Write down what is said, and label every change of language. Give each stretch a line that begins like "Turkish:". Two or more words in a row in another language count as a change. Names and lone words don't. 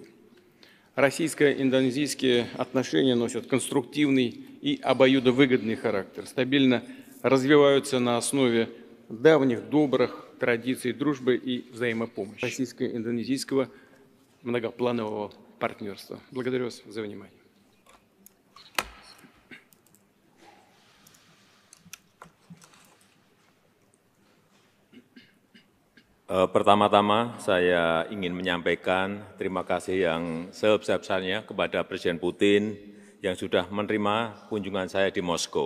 Russian: Российско-индонезийские отношения носят конструктивный и обоюдовыгодный характер, стабильно развиваются на основе давних добрых традиций дружбы и взаимопомощи российско-индонезийского многопланового партнерства. Благодарю вас за внимание.
Indonesian: Pertama-tama saya ingin menyampaikan terima kasih yang sebesar-besarnya kepada Presiden Putin yang sudah menerima kunjungan saya di Moskow.